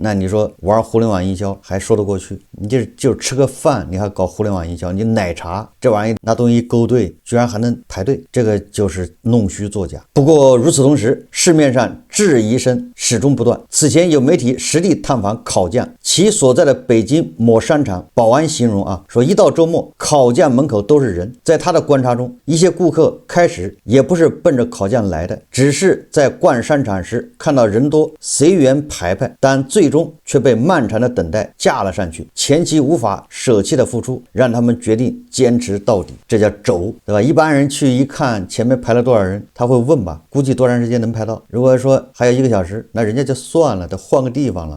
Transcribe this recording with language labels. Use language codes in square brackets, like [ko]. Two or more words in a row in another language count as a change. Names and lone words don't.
[zh] 那你說玩互聯網營銷還說得過去，你就吃個飯你還搞互聯網營銷，你奶茶這玩意拿東西勾兑居然還能排隊，這個就是弄虛作假。不過與此同時，市面上質疑聲始終不斷。此前有媒體實地探訪考匠其所在的北京某商場，保安形容說一到周末考匠門口都是人。在他的觀察中，一些顧客開始也不是奔着考匠來的，只是在逛商場時看到人多隨緣排排，但最終卻被漫長的等待架了上去。前期無法捨棄的付出讓他們決定堅持到底，這叫軸，對吧？一般人去一看前面排了多少人，他會問吧，估計多長時間能排到。如果說還有1個小時，那人家就算了，得換個地方了。